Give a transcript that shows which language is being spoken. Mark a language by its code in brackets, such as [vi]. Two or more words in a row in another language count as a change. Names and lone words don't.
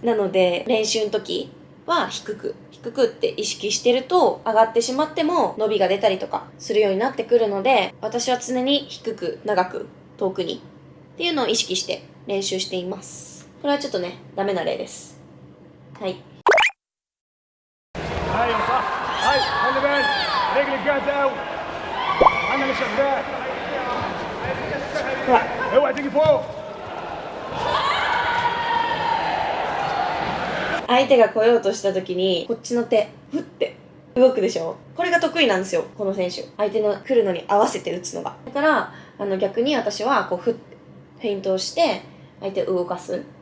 [ja] なので練習の時は低くって意識してると、上がってしまっても伸びが出たりとかするようになってくるので、私は常に低く長く遠くにっていうのを意識して練習しています。これはちょっとね、ダメな例です。はい。 [ar] ايوه صح. هاي خلي بالك رجلك جاهزه قوي. انا اللي شغال. [ja] ほら、 [ar] اوعى تيجي فوق. [ja] 相手が来ようとした時にこっちの手ふって動くでしょ。これが得意なんですよ、この選手。相手の来るのに合わせて打つのが。だから逆に私はこうフェイントをして相手を動かす。